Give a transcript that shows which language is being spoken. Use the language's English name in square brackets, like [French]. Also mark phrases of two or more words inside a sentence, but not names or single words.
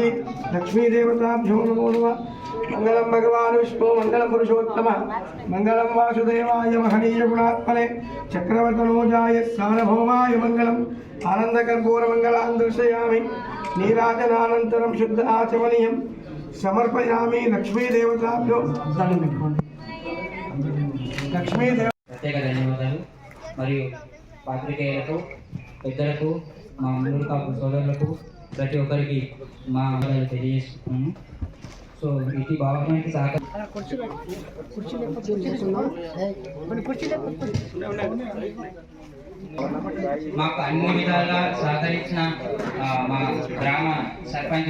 [Sanskrit] लक्ष्मीदेवताभ्यो नमो नमः। मंगलम भगवान विष्णु मंगलम पुरुषोत्तम मंगलम वासुदेवाय महनीय गुणात्मने चक्रवर्तनोजाय सार्वभौमाय मंगलम आनंदकर्पूर मंगलान् दर्शयामि। नीराजनानन्तरं शुद्ध आचमनीयं समर्पयामि। लक्ष्मी देवताभ्यो लक्ष्मी देव [Telugu] ప్రత్యేక ధన్యవాదాలు మరియు పాత్రికేయులకు, పెద్దలకు, మా మున్నూరు కాపు సోదరులకు, ప్రతి ఒక్కరికి మా తెలియజేస్తున్నాను. సో ఇది భావనానికి మాకు అన్ని విధాలుగా సహకరించిన మా గ్రామ సర్పంచ్